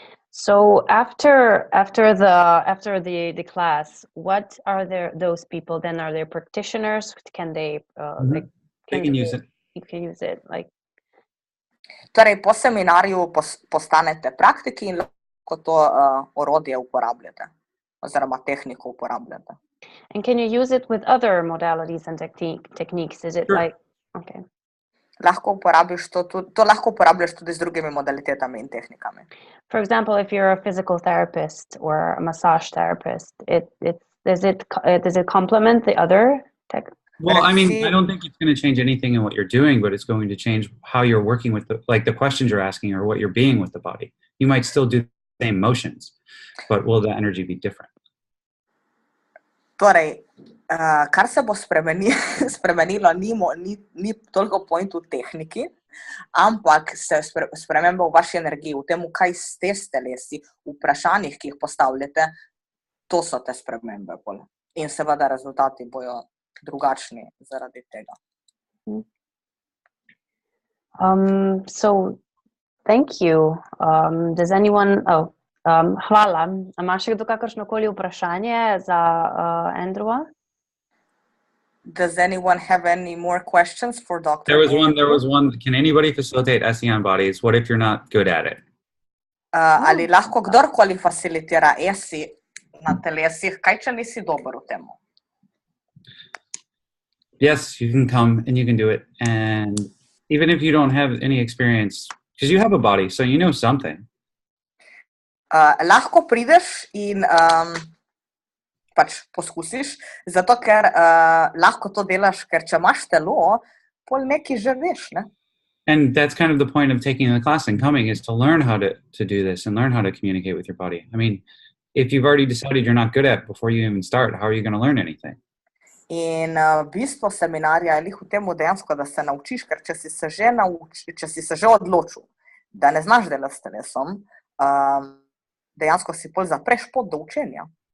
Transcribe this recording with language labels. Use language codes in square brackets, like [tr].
[en] So after the class, what are those people then? Are they practitioners? Can they use it? You can use it like. [sl] Torej, po seminarju postanete praktiki in lahko to orodje uporabljate, oziroma tehniko uporabljate. [en] And can you use it with other modalities and techniques? Is it Sure. like, okay. [sl] Lahko uporabiš to lahko uporabljaš tudi z drugimi modalitetami in tehnikami. [en] For example, if you're a physical therapist or a massage therapist, does it complement the other tech? Well, I mean, I don't think it's going to change anything in what you're doing, but it's going to change how you're working with the questions you're asking or what you're being with the body. You might still do the same motions, but will the energy be different? [sl] Torej, kar se bo spremenilo, ni toliko point v tehniki, ampak se sprememba v vaši energiji, v tem, kaj ste s telesi, v vprašanjih, ki jih postavljate, to so te spremembe. In seveda rezultati bojo drugačni zaradi tega. [en] So, thank you. Does anyone... hvala. [sl] Imaš še kdo kakršnokoli vprašanje za Andrewa? [en] Does anyone have any more questions for Dr. There was one. Can anybody facilitate ESSE on bodies? What if you're not good at it? [sl] Ali lahko kdorkoli facilitira ESSE na telesih, kaj če nisi dober v tem? [en] Yes, you can come and you can do it. And even if you don't have any experience, because you have a body, so you know something. [sl] Lahko prideš in pač poskusiš, zato ker lahko to delaš, ker če imaš telo, pol nekaj že veš, ne? [en] And that's kind of the point of taking the class and coming, is to learn how to do this and learn how to communicate with your body. I mean, if you've already decided you're not good at it before you even start, how are you going to learn anything? [sl] In bistvo seminarja je v tem dejansko, da se naučiš, ker če si se že odločil, da ne znaš delati s telesom, dejansko si pol zapreš pot do učenja.